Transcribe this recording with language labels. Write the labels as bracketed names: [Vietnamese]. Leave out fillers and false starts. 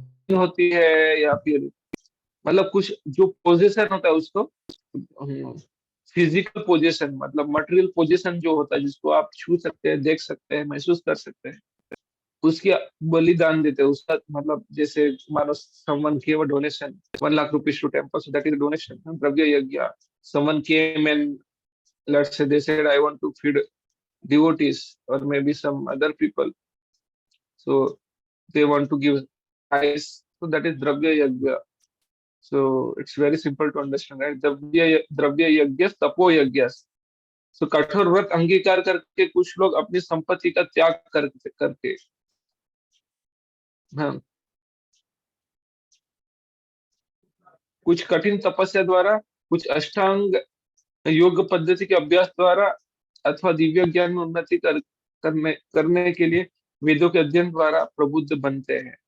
[Hindi] होती है या फिर मतलब कुछ जो पोजीशन होता है उसको, फिजिकल पोजीशन मतलब मटेरियल पोजीशन जो होता है जिसको आप छू सकते हैं, देख सकते हैं, महसूस कर सकते हैं, उसकी बलिदान देते हैं। उसका मतलब जैसे मानो [English] Someone give a donation 1 lakh rupees to temple, so that is donation, द्रव्य यज्ञ। Someone came and let's say they said I want to feed devotees or maybe some other people, so they want to give ice, so that is dravya yajna. So it's very simple to understand, right? [Hindi] द्रव्य यज्ञ तपो यज्ञ। तो कठोर व्रत अंगीकार करके कुछ लोग अपनी संपत्ति का त्याग करके, हाँ, कुछ कठिन तपस्या द्वारा, कुछ अष्टांग योग पद्धति के अभ्यास द्वारा अथवा दिव्य ज्ञान में उन्नति करने के लिए वेदों के अध्ययन द्वारा प्रबुद्ध बनते हैं।